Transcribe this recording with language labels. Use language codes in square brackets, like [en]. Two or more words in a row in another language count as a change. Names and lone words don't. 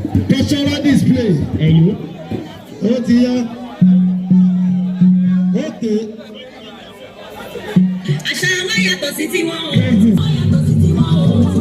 [en] Cultural display. [yo] Ẹ̀yọ́. Ó ti yá. [en] Okay. [yo] Àṣà wa yàtọ̀ sí tiwọn o. [en] Thank you. [yo] Yàtọ̀ sí tiwọn o.